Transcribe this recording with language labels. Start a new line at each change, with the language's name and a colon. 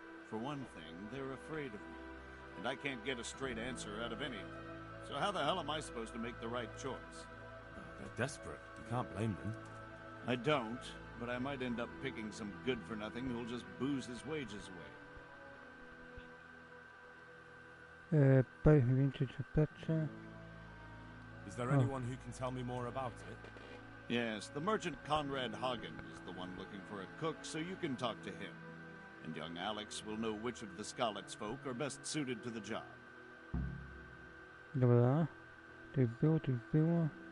English: For one thing, they're afraid of me, and I can't get a straight answer out of any of them. So how the hell am I supposed to make the right choice? They're desperate. You can't blame them. I don't, but I might end up picking some good-for-nothing who'll just booze his wages away.
Polish: Powiedz mi więcej, co patrzę.
English: Is there Oh. anyone who can tell me more about it? Yes, the merchant Conrad Hagen is the one looking for a cook, so you can talk to him. And young Alex will know which of the Scarlet's folk are best suited to the job.
Polish: Dobra. To było, to było.